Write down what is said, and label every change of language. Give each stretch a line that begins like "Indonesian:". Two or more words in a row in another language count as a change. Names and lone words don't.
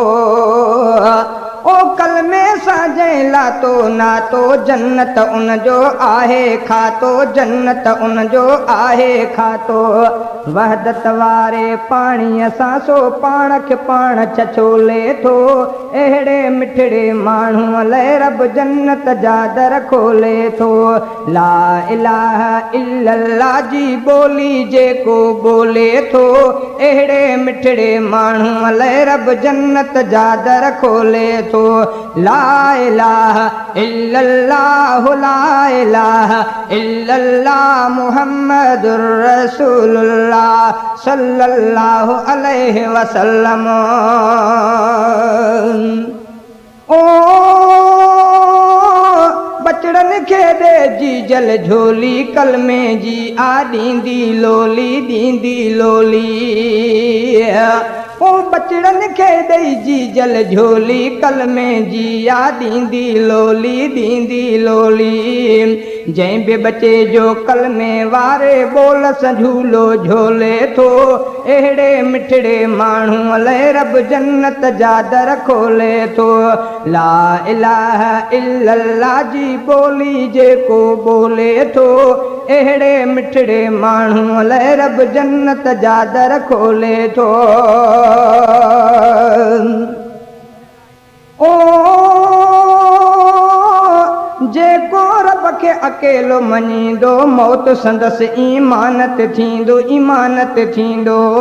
Sindhi: ओ कलमे सां जंहिं लातो नातो जन्नत उन जो आहे खातो जन्नत उन जो आहे खातो। वहदत वारे पाणीअ सां सो पाण खे पाण छछोले थो एड़े मिठड़े माण्हू लाइ रब जन्नत जा दर खोले थो।
Arabic: لا إله إلا الله
Sindhi: जी बोली जेको बोले थो एड़े मिठड़े माण्हू लाइ रब जन्नत जा दर खोले तो।
Arabic: لا إله إلا الله لا إله إلا الله محمد رسول الله صلى الله عليه وسلم.
Sindhi: ओ बचड़न खे दे जी जल झोली कलमे जी आ ॾींदी लोली ॾींदी लोली। ओ बचड़न खे ॾेई जी जल झोली कलमे जी आ ॾींदी लोली ॾींदी लोली। जंहिं बि बचे जो कलमे वारे बोल सां झूलो झोले थो एड़े मिठड़े माण्हू लाइ रब जन्नत जा दर खोले थो।
Arabic: لا إله إلا الله
Sindhi: जी बोली जेको बोले थो एड़े मिठड़े माण्हू लाइ रब जन्नत जा दर खोले थो। ओ जेको रब खे अकेलो मञींदो मौत संदसि ईमानत थींदो ईमानत थींदो।